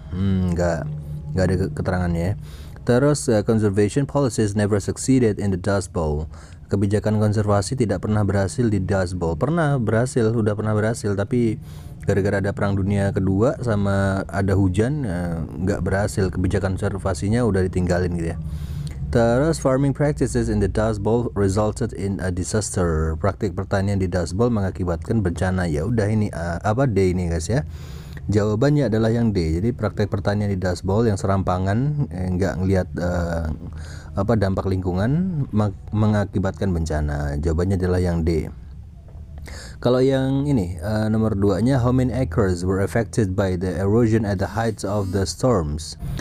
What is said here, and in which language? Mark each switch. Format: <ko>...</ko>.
<id>Nggak ada keterangannya ya.</id> <en>Terus conservation policies never succeeded in the Dust Bowl.</en> <id>Kebijakan konservasi tidak pernah berhasil di Dust Bowl. Udah pernah berhasil, tapi gara-gara ada perang dunia kedua sama ada hujan nggak berhasil, kebijakan konservasinya udah ditinggalin gitu ya.</id> <en>Terus farming practices in the Dust Bowl resulted in a disaster.</en> <id>Praktik pertanian di Dust Bowl mengakibatkan bencana. Ya udah ini D ini guys ya. Jawabannya adalah yang D. Jadi praktek pertanian di Dust Bowl yang serampangan, nggak ngelihat dampak lingkungan, mengakibatkan bencana. Jawabannya adalah yang D. Kalau yang ini nomor 2-nya,</id> <en>how many acres were affected by the erosion at the heights of the storms?</en>